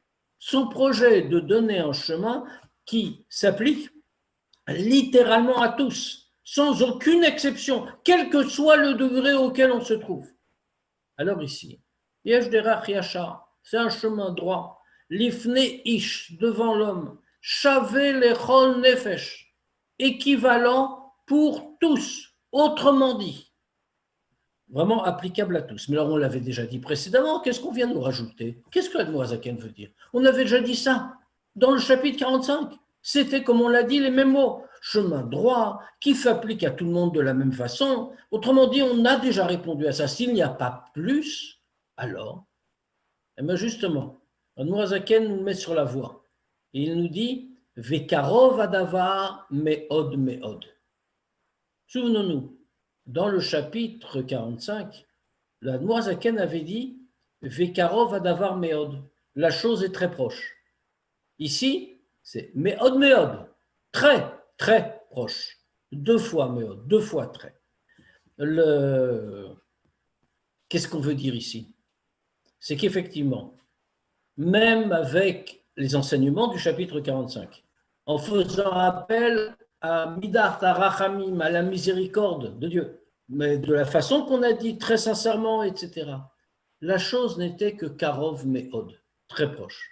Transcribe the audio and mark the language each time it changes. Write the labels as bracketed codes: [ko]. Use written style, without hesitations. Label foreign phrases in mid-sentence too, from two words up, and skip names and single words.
[fr] Son projet est de donner un chemin qui s'applique littéralement à tous, sans aucune exception, quel que soit le degré auquel on se trouve. Alors ici, [he] יש דרך ישרה, [fr] c'est un chemin droit, [he] לפני איש, [fr] devant l'homme, [he] שוה לכל נפש, [fr] équivalent pour tous, autrement dit, vraiment applicable à tous. Mais alors on l'avait déjà dit précédemment, qu'est-ce qu'on vient de nous rajouter? Qu'est-ce que l'Admour Azaken veut dire? On avait déjà dit ça dans le chapitre 45. C'était, comme on l'a dit, les mêmes mots. Chemin droit, qui s'applique à tout le monde de la même façon. Autrement dit, on a déjà répondu à ça. S'il n'y a pas plus, alors, eh bien justement, l'Admour Azaken nous met sur la voie. Et il nous dit, [he] וקרוב הדבר מאד מאד. [fr] Souvenons-nous, dans le chapitre 45, l'Admour Azaken avait dit, [he] וקרוב הדבר מאד. [fr] La chose est très proche. Ici, c'est [he] מאד מאד, [fr] très, très proche. 2 fois meod, 2 fois très. Qu'est-ce qu'on veut dire ici? C'est qu'effectivement, même avec les enseignements du chapitre 45, en faisant appel à [he] מדת הרחמים, [fr] à la miséricorde de Dieu, mais de la façon qu'on a dit très sincèrement, etc., la chose n'était que [he] קרוב מאד, [fr] très proche.